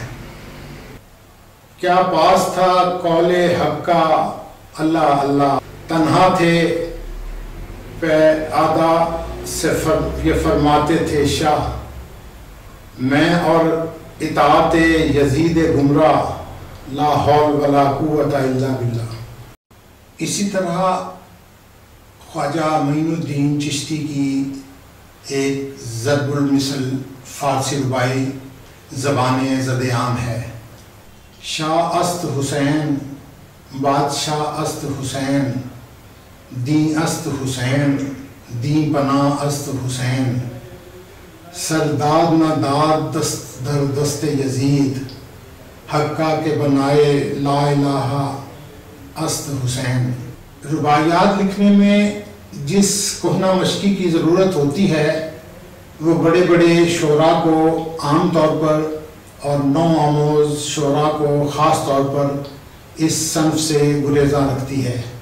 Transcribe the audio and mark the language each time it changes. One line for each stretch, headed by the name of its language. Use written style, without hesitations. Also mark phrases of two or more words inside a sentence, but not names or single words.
Urdu: کیا پاس تھا قول حق کا اللہ اللہ، تنہا تھے پہ آدھا سے یہ فرماتے تھے شاہ، میں اور اطاعت یزید گمراہ،
Arabic: لا حول ولا قوت الا باللہ۔
Urdu: اسی طرح خواجہ معین الدین چشتی کی ایک ضرب المثل فارسی ربائی زبان زد عام ہے۔
Persian: شاہ است حسین بادشاہ است حسین، دین است حسین دین پناہ است حسین، سرداد نہ داد دست در دست یزید، حقہ کے بنائے
Arabic: لا الہ
Persian: است حسین۔
Urdu: رباعیات لکھنے میں جس کہنہ مشقی کی ضرورت ہوتی ہے وہ بڑے بڑے شعراء کو عام طور پر اور نو آموز شعراء کو خاص طور پر اس صنف سے گریزاں رکھتی ہے۔